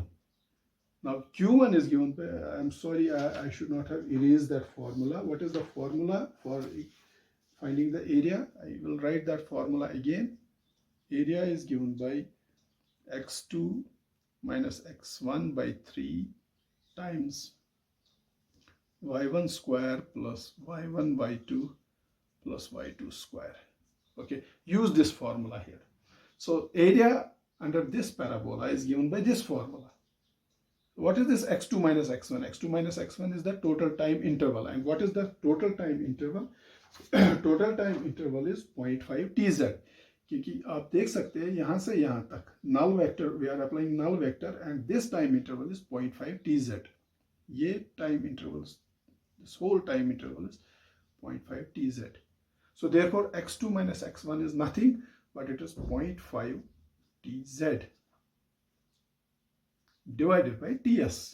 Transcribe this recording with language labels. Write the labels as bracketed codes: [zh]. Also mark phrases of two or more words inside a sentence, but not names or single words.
[en] Now Q1 is given by, I'm sorry, I should not have erased that formula. What is the formula for finding the area? I will write that formula again. Area is given by x2 minus x1 by 3 times y1 square plus y1 by 2 plus y2 square. Okay, use this formula here. So area under this parabola is given by this formula. What is this x2 minus x1? x2 minus x1 is the total time interval. And what is the total time interval? Total time interval is 0.5 tz. [hi] क्योंकि आप देख सकते हैं यहाँ से यहाँ तक [en] null vector, we are applying null vector, and this time interval is 0.5 tz. ये time intervals, this whole time interval is 0.5 tz. So therefore x2 minus x1 is nothing but it is 0.5 tz divided by ts.